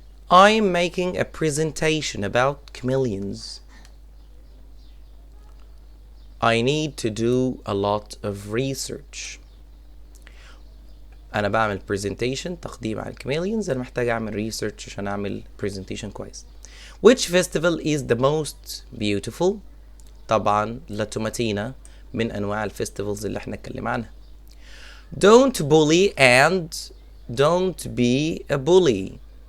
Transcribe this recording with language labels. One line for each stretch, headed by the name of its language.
English: I'm making a presentation about chameleons. I need to do a lot of research.
Arabic: أنا بعمل presentation تقديم عن chameleons، أنا محتاج أعمل research عشان أعمل presentation كويس.
English: Which festival is the most beautiful؟
Arabic: طبعا لا توماتينا من أنواع الفستيفالز اللي احنا اتكلم عنها.
English: Don't bully and don't be a bully.